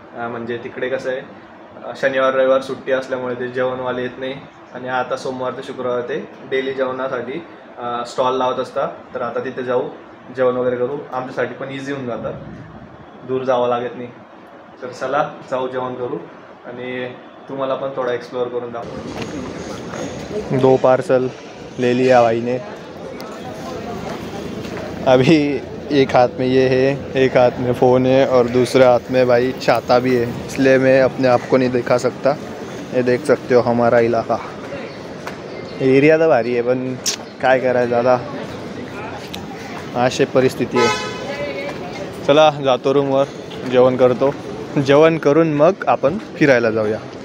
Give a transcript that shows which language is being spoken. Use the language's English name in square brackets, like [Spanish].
[Marathi] म्हणजे तिकडे कसं आहे, शनिवार रविवार सुट्टी असल्यामुळे ते जेवणवाले येत नाही आणि आता सोमवार ते शुक्रवार ते डेली जेवणासाठी स्टॉल लावत असतात। तर आता तिथे जाऊ, जेवण वगैरे करू, आमच्यासाठी पण इझी होऊन जातं, दूर जावं लागत नाही। तर चला जाऊ, जेवण करू आणि तुम्हाला पण थोड़ा एक्सप्लोर करून दाखवू। [Hindi] 2 पार्सल ले लिया भाई ने, अभी एक हाथ में ये है, एक हाथ में फ़ोन है और दूसरे हाथ में भाई छाता भी है, इसलिए मैं अपने आप को नहीं दिखा सकता। ये देख सकते हो हमारा इलाका, एरिया तो भारी है [Marathi] पण काय करायचं आता, अशी परिस्थिती आहे। चला जातो रूमवर, जेवण करतो, जेवण करून मग आपण फिरायला जाऊया।